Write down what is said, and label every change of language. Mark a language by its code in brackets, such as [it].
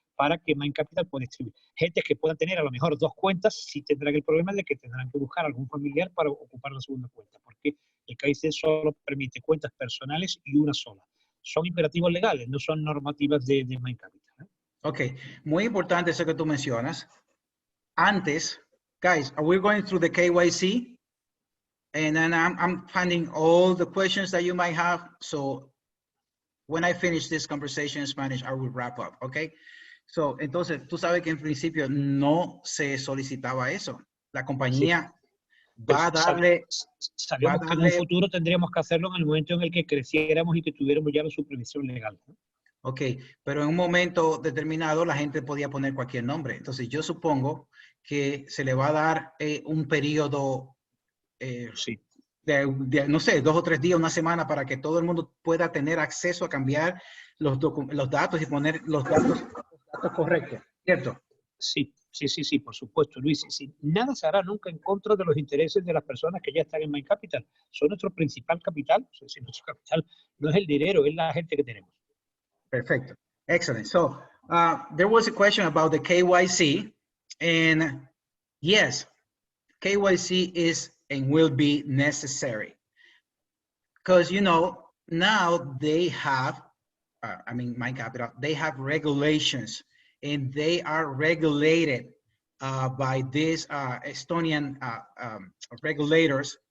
[es] para que MindCapital pueda distribuir. Gente que puedan tener a lo mejor 2 cuentas, sí tendrán el problema de que tendrán que buscar algún familiar para ocupar la segunda cuenta, porque el KYC solo permite cuentas personales y una sola. Son imperativos legales, no son normativas de MindCapital, ¿eh? Ok, muy importante eso que tú mencionas. [en] Antes, guys, are we going through the KYC? And then I'm finding all the questions that you might have. So when I finish this conversation in Spanish, I will wrap up, okay? [es] So, entonces, tú sabes que en principio no se solicitaba eso. La compañía va a darle... Sabemos que en un futuro tendríamos que hacerlo en el momento en el que creciéramos y que tuviéramos ya la supervisión legal, ¿no? Ok, pero en un momento determinado la gente podía poner cualquier nombre. Entonces, yo supongo que se le va a dar un periodo... sí. no sé, 2 o 3 días, una semana, para que todo el mundo pueda tener acceso a cambiar los datos y poner los datos correctos, ¿cierto? Sí, por supuesto, Luis. Sí, nada se hará nunca en contra de los intereses de las personas que ya están en MindCapital. Son nuestro principal capital. O sea, si nuestro capital no es el dinero, es la gente que tenemos. Perfecto. [en] Excellent. So, there was a question about the KYC, and yes, KYC is and will be necessary because, you know, now they have, I mean, MindCapital, they have regulations and they are regulated by these Estonian regulators.